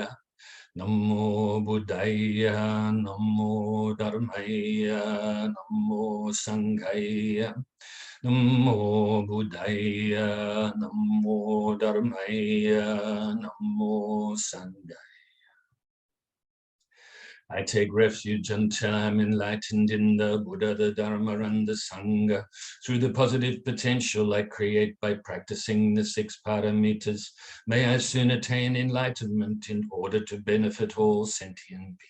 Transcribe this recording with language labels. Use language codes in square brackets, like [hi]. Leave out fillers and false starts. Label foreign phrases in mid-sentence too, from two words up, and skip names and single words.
[sa] नमो बुद्धाय, नमो धर्माय, नमो सङ्घाय. नमो बुद्धाय, नमो धर्माय, नमो सङ्घाय. [en] I take refuge until I'm enlightened in the Buddha, the Dharma, and the Sangha. Through the positive potential I create by practicing the 6 paramitas, may I soon attain enlightenment in order to benefit all sentient beings.